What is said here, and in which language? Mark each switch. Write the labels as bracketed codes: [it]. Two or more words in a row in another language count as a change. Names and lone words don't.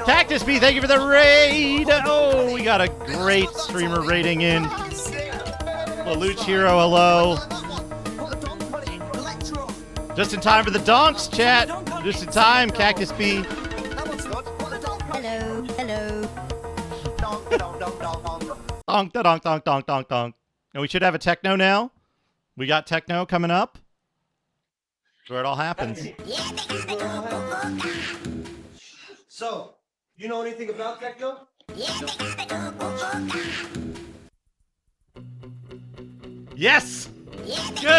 [en] Cactus B, thank you for the raid. Oh, we got a great streamer rating in. Lelouch Hero, hello. Put a donk on it. Electro. Just in time for the donks, chat. Just in time, Cactus B. That one's good. Put a donk on it. Hello. Donk, donk, donk, donk, donk. Donk, da donk, donk, donk, donk, donk. And we should have a techno now. We got techno coming up. That's where it all happens. So, you know anything about techno? Yes! Good!